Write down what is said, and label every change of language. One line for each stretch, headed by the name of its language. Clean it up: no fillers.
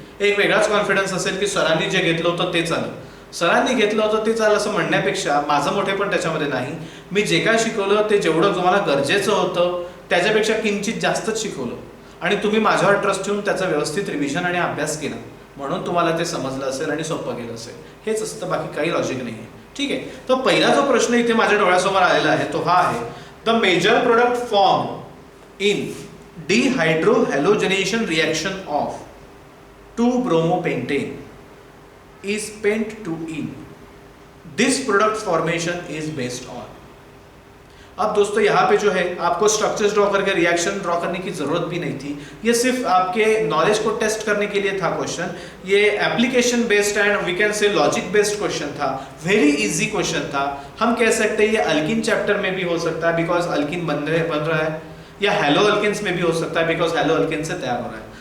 Marathi: एक वेगळाच कॉन्फिडन्स असेल की सरांनी जे घेतलं होतं तेच आलं, सरांनी घेतलं होतं तेच आलं असं म्हणण्यापेक्षा माझं मोठे पण त्याच्यामध्ये नाही. मी जे काय शिकवलं ते जेवढं तुम्हाला गरजेचं होतं त्याच्यापेक्षा किंचित जास्तच शिकवलं आणि तुम्ही माझ्यावर ट्रस्ट ठेवून त्याचा व्यवस्थित रिव्हिजन आणि अभ्यास केला, म्हणून तुम्हाला ते समजलं असेल आणि सोपं गेलं असेल. हेच असतं, बाकी काही लॉजिक नाही आहे, ठीक आहे. तर पहिला जो प्रश्न इथे माझ्या डोळ्यासमोर आलेला आहे तो हा आहे,
English: The major product form in dehydrohalogenation reaction of 2-bromopentane is pent to ene. This product formation is based on.
Hindi: अब दोस्तों यहाँ पे जो है आपको स्ट्रक्चर्स ड्रॉ करके रिएक्शन ड्रॉ करने की जरूरत भी नहीं थी. ये सिर्फ आपके नॉलेज को टेस्ट करने के लिए था क्वेश्चन. ये application based
English: and we can say
Hindi: logic based question था. वेरी इजी क्वेश्चन था. हम कह सकते हैं ये अल्किन चैप्टर में भी हो सकता है बिकॉज अल्किन बन रहा है, या हेलो अल्किन्स में भी हो सकता है बिकॉज हेलो अल्किन से तैयार हो रहा है.